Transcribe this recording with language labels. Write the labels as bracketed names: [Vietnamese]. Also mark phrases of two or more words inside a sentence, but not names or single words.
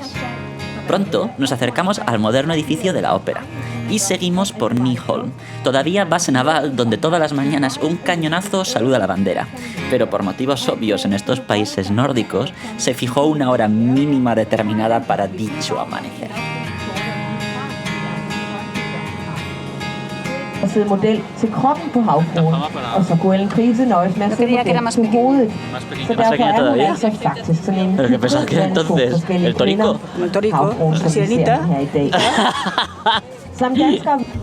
[Spanish] Pronto nos acercamos al moderno edificio de la ópera y seguimos por Nyholm, todavía base naval donde todas las mañanas un cañonazo saluda la bandera, pero por motivos obvios en estos países nórdicos se fijó una hora mínima determinada para dicho amanecer. [Danish] Og sidde model til kroppen på havfruen, og så kunne Ellen Krise nøjes med at sidde [Spanish] creía que era [Danish] model [Spanish] más [Danish] til [Spanish] pequeño. [Danish] hovedet. Så derfor [Spanish] pequeño [Danish] er hun [Spanish] todavía. [Danish] altså faktisk sådan en [Spanish] Pero que pensaba que era [Danish] hybrid blandt to [Spanish] entonces [Danish] forskellige [Spanish] el Torico. [Danish] kvinder, [Spanish] El Torico, [Danish] havfruen, som vi ser [Spanish] Sirenita. [Danish] her i dag. Som danskere